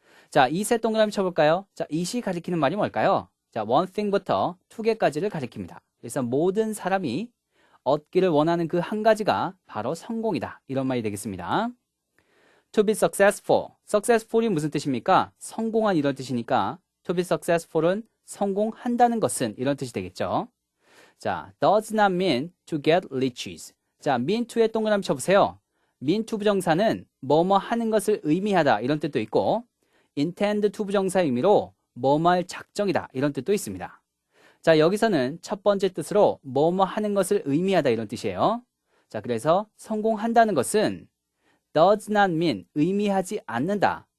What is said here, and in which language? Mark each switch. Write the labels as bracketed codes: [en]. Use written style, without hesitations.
[ko] 자, 이 세 동그라미 쳐볼까요? 자, it이 가리키는 말이 뭘까요? 자, one thing부터 두 개까지를 가리킵니다. 그래서 모든 사람이 얻기를 원하는 그 한 가지가 바로 성공이다. 이런 말이 되겠습니다. [en] To be successful. [ko] successful이 무슨 뜻입니까? 성공한 이런 뜻이니까 to be successful은 성공한다는 것은 이런 뜻이 되겠죠. [en] 자, does not mean to get riches. [ko] 자, mean to에 동그라미 쳐보세요. mean to 부정사는 뭐뭐 하는 것을 의미하다 이런 뜻도 있고 intend to 부정사의 의미로 뭐뭐 할 작정이다 이런 뜻도 있습니다. 자, 여기서는 첫 번째 뜻으로 뭐뭐 하는 것을 의미하다 이런 뜻이에요. 자, 그래서 성공한다는 것은 [en] does not mean [ko] 의미하지 않는다.